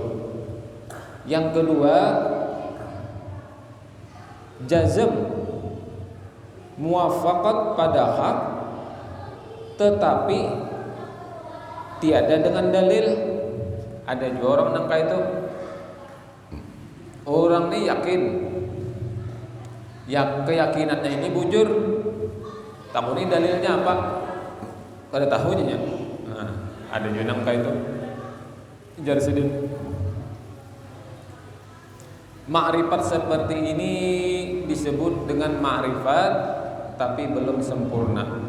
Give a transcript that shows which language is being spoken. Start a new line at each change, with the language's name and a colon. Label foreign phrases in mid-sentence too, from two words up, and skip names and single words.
Indonesian: Yang kedua,
Arabic: jazm muwafaqat
Indonesian: pada hak tetapi tiada dengan dalil.
Banjar: Ada juga orang nangka itu. Orang ini yakin, yang keyakinannya ini bujur,
Indonesian: tapi ini dalilnya apa?
Banjar: Kada tahunya. Nah, ada juga nangka itu. Jar sidin.
Indonesian: Ma'rifat seperti ini disebut dengan ma'rifat tapi belum sempurna.